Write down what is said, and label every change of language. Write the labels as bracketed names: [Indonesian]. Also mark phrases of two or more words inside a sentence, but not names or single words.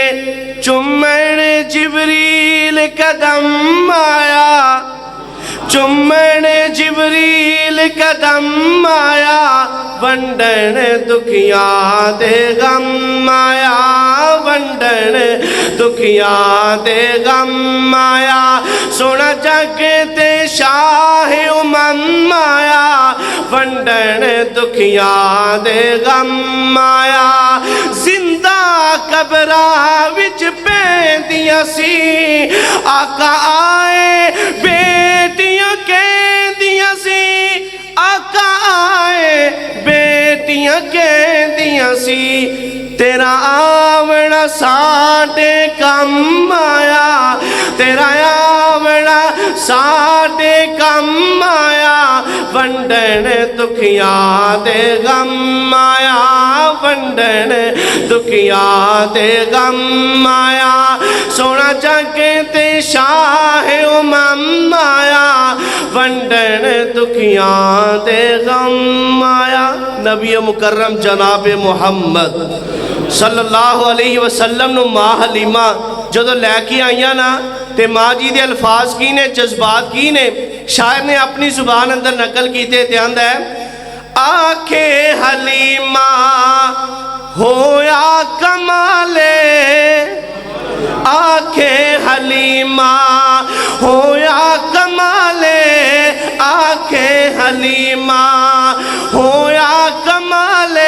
[Punjabi] چمن جبریل قدم آیا، چمن جبریل قدم آیا، ونڈن دکھیاں دے غم آیا، ونڈن دکھیاں دے غم آیا۔ سونا جگ تے شاہ امم آیا، ونڈن دکھیاں دے غم آیا۔ زندہ قبرہ وچ پیندیاں سی، آقا آئے بیٹیاں کہندیاں سی، آقا آئے بیٹیاں کہندیاں سی۔ تیرا آونا ساڈے کم آیا، تیرا آونا ساڈے کم آیا، ونڈن دکھیاں دے غم آیا، ونڈن دکھیاں دے غم آیا۔ سونا جگ تے شاہ امم آیا، ونڈن دکھیاں دے غم آیا۔ نبی مکرم جناب محمد [Arabic] صلی اللہ علیہ وسلم [Punjabi] نو ماں حلیمہ جدو لے کے آئیاں نا تے ماں جی دے الفاظ کی نے، جذبات کی نے، شاعر نے اپنی زبان اندر نقل کیتے تے آندا ہے آنکھے حلیمہ ہویا کمالے، آنکھیں حلیمہ ہویا کمالے، آنکھیں حلیمہ ہویا کمالے۔